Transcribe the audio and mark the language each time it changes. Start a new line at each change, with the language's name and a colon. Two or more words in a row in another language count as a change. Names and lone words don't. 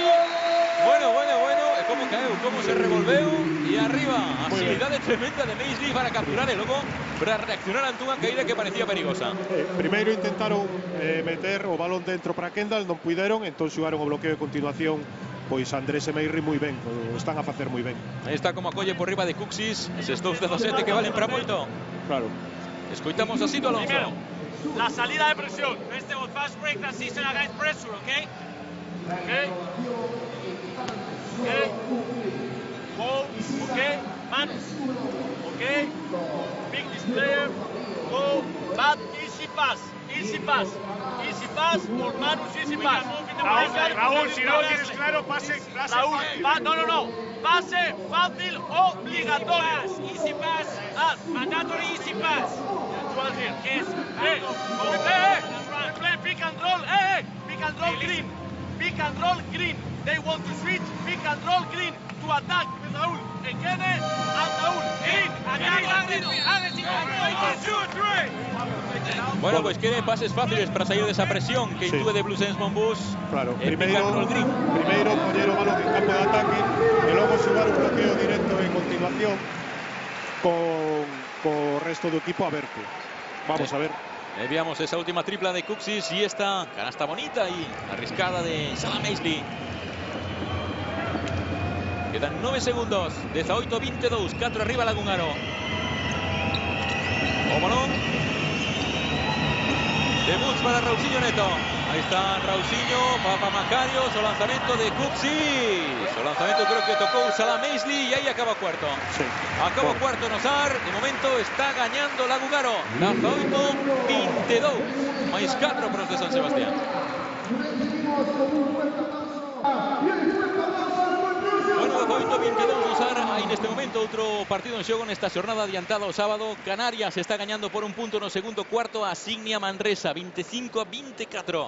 Galician: Bueno, como caeu, como se revolveu y arriba, agilidade tremenda de Maisley para capturar e logo para reaccionar ante unha caída que parecía perigosa. Primeiro intentaron meter o balón dentro para Kendall, non puideron, entón xogaron o bloqueo de continuación. Pois Andrés e Maisley moi ben, o están a facer moi ben. Aí está como acolle por riba de Cuxis, eses 2-17 que valen para moito. Claro. Escoitamos a Sito Alonso.
Spanish: Primero, la salida de presión.
English: Este was fast break transition against pressure, okay? Okay. Go, okay. Manos, okay. Big displayer. Go, but easy pass por Manus, easy pass.
Spanish: Raúl, si no tienes claro, pase. Raúl, no. Pase fácil obligatorio.
English: Easy pass. Mandatory easy pass. Yes. Play pick and roll. Pick and roll green. Pick and roll green. They want to switch. Pick and roll green to attack with Raúl. Ekene and Raúl. Green. Agresivo. 2, 3.
Spanish: Bueno, pues quiere pases fáciles para salir de esa presión que intúe de Blues Monbus.
Galician: Claro, primeiro poñer o balón en campo de ataque e logo xugar un bloqueo directo en continuación con o resto do equipo aberto.
Spanish: Vamos a ver. Veamos esa última tripla de Kuxis y esta canasta bonita y arriscada de Salah Maisley. Quedan 9 segundos.
Galician: 18-22. 4 arriba Lagungaro. O balón.
Spanish: Debut para Raulzinho Neto. Ahí está Raulzinho, Papa Macarios, o lanzamiento de Kuxis. O lanzamiento creo que tocó Salah Maisley y ahí acaba cuarto. Sí. Acaba cuarto Nosar. De momento está ganando Lagungaro. 18-22.
Galician: Mais 4 para os de San Sebastián. Bueno, 18-22 Nosar. Aí neste momento outro partido en xogo nesta xornada adiantada ao sábado. Canarias está gañando por un punto no segundo cuarto a Signia Manresa, 25-24.